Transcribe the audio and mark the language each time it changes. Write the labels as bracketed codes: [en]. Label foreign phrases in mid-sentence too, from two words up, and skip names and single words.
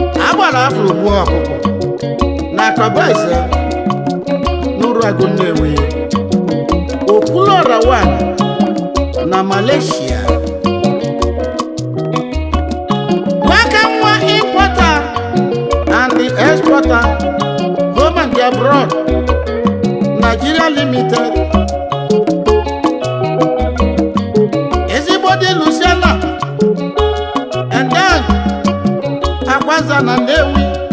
[ig] Agbara afro gbuo ọkụkọ. Na Akaba Eze, Nuru Agụ Nnewi. Okwuluọra one na Malaysia. Nwaka nwa [en] importer and the exporter, home and abroad, Nigeria Limited. [ig] Ezigbo di Luciana, [en] and then [ig] Akwaza na Nnewi.